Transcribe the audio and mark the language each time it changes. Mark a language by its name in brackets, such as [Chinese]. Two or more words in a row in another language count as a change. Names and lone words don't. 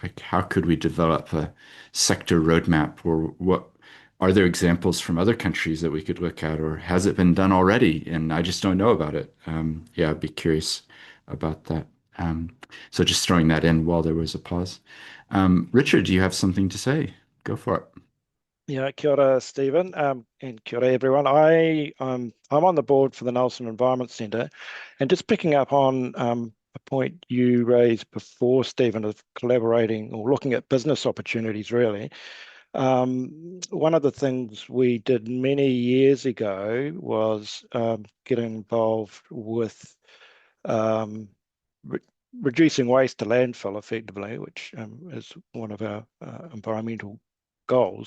[English] Like how could we develop a sector roadmap, or what are there examples from other countries that we could look at, or has it been done already and I just don't know about it? Yeah, I'd be curious about that. So just throwing that in while there was a pause. Richard, do you have something to say? Go for it. Yeah, [Māori] kia ora, Stephen, and kia ora, [English] everyone. I'm on the board for the Nelson Environment Centre, and just picking up on a point you raised before, Stephen, of collaborating or looking at business opportunities, really. One of the things we did many years ago was get involved with um, re reducing waste to landfill effectively, which is one of our environmental goals.